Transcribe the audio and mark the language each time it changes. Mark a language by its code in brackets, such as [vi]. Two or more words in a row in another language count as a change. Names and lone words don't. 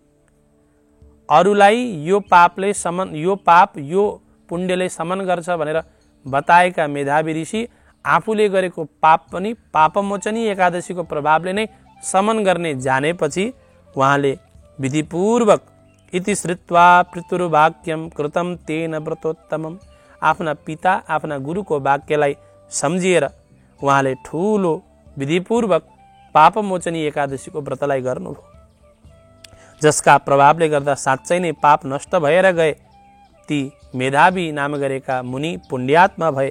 [ne] अरूलाई यो पाप यो पुण्यले समन गर्छ भनेर बताएका मेधावी ऋषि आफूले गरेको पाप पनि पापमोचनी एकादशीको प्रभावले नै समन गर्ने जानेपछि उहाँले विधिपूर्वक [sa] इति श्रुत्वा पितृवाक्यम कृतम तेन व्रतोत्तमम, [ne] आफ्ना पिता आफ्ना गुरुको वाक्यलाई सम्झिएर उहाँले ठूलो विधिपूर्वक पापमोचनी एकादशीको व्रतलाई गर्नुभयो, जसका प्रभावले गर्दा साँच्चै नै पाप नष्ट भएर गए। ती मेधावी नाम गरेका मुनि पुण्यात्मा भए।